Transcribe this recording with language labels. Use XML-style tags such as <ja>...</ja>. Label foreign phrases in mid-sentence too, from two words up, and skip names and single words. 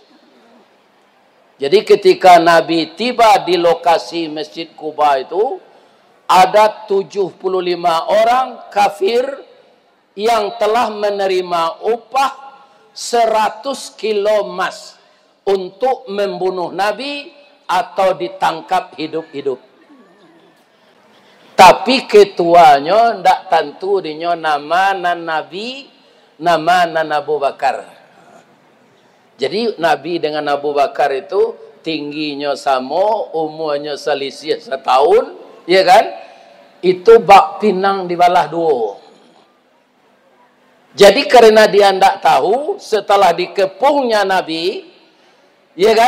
<id>Jadi ketika Nabi tiba di lokasi Masjid Quba itu, ada 75 orang kafir yang telah menerima upah 100 kilo emas untuk membunuh Nabi atau ditangkap hidup-hidup.</id> <min>Tapi ketuanya ndak tentu dinyo nama nan Nabi, nama nan Abu Bakar.</min> <id>Jadi Nabi dengan Abu Bakar itu tingginya sama, umurnya selisih setahun, ya kan? Itu</id> <min>bak pinang dibalah dua.</min> <id>Jadi karena dia ndak tahu, setelah dikepungnya Nabi, ya kan?</id>